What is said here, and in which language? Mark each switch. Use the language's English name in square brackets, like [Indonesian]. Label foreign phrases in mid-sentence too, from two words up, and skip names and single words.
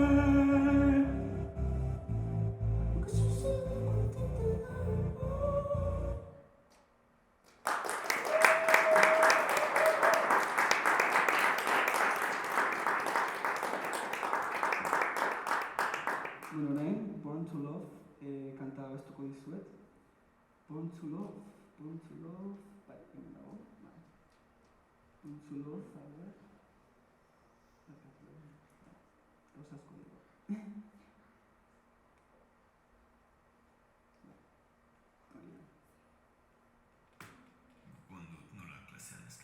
[Spanish] Lo que sucede cuando a ti te da igual. [Basque] Bueno, orain, Born to Love, kanta abestuko dizuet. Born to Love, bai, hemen dago, bai. Born to Love, [Spanish] a ver. [Basque] Gauza asko dugu. Cuando nola klasean